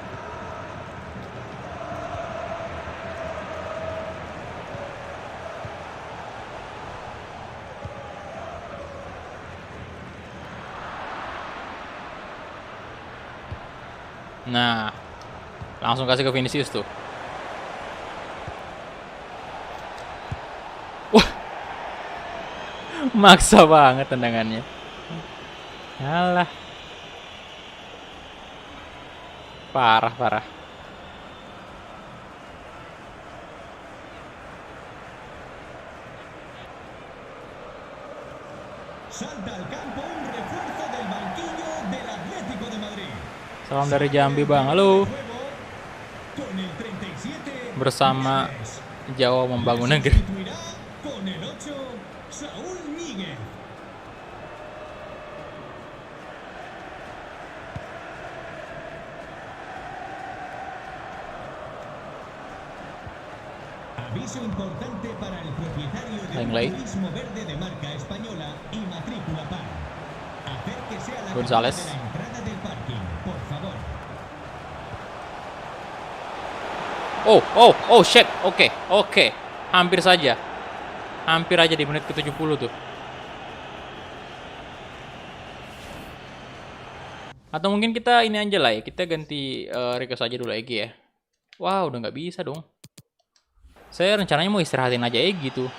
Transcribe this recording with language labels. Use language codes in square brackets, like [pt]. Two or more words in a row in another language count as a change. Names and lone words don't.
[id] Nah, langsung kasih ke Vinicius tuh. Wah, maksa banget tendangannya. Alah, parah parah. [es] Salta al campo un refuerzo del banquillo del Atlético de Madrid. [id] Salam dari Jambi bang, halo. [es] Con el 37, [id] Bersama Neves. Jawa Membangun [es] Le [id] Negeri. [es] sustituirá con el 8, Saúl Ñíguez. Aviso importante para el propietario de un Langley. turismo verde de marca española y matrícula par. Acérquese a la González. cabina de la entrada del parking, por favor. [en] Oh, shit. [id] Oke. Hampir saja. Hampir aja di menit ke-70 tuh. Atau mungkin kita ini aja lah ya. Kita ganti request aja dulu Egi ya. Wah, udah nggak bisa dong. Saya rencananya mau istirahatin aja Egi tuh.